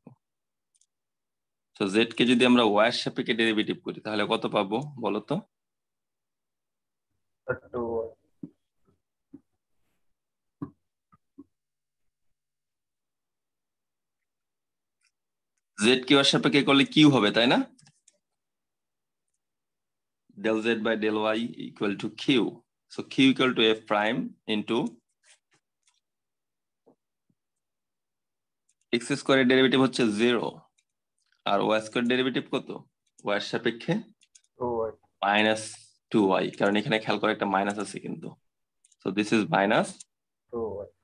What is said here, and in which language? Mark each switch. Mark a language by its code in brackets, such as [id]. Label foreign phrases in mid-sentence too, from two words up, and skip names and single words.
[bn] তো জেড কে যদি আমরা ওয়াই এর সাপেক্ষে ডেরিভেটিভ করি তাহলে কত পাবো বলো তো? জেড কে ওয়াই এর সাপেক্ষে করলে কিউ হবে, তাই না? [en] del z by del y equal to q. So q equal to f prime into x [bn] স্কয়ারের ডেরিভেটিভ হচ্ছে 0, আর y স্কয়ার ডেরিভেটিভ কত? y এর সাপেক্ষে মাইনাস 2y, কারণ এখানে খেয়াল করে একটা মাইনাস আছে কিন্তু। [en] so this is minus 2y.